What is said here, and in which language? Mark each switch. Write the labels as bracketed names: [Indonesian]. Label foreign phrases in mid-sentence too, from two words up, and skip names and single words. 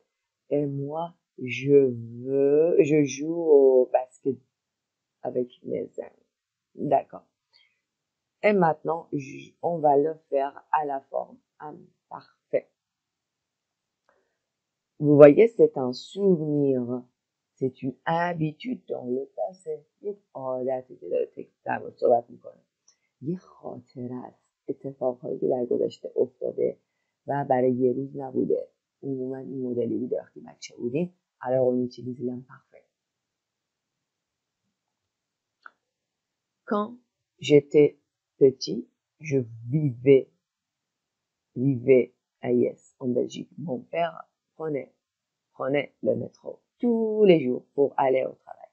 [French] Et moi, je joue au basket avec mes amis. D'accord. Et maintenant, on va le faire à la forme imparfait. Vous voyez, c'est un souvenir. C'est une habitude dans le passé. [Persian] یک عادتی که داره در مورد صحبت میکنه. یه خاطره است. اتفاقهایی که در گذشته افتاده و برای یه روز نبوده. عموما این مدلی بوده وقتی بچه بودیم. [French] Alors on utilise l'imparfait. Quand j'étais petit, je vivais à Yes, en Belgique. Mon père prenait le métro tous les jours pour aller au travail.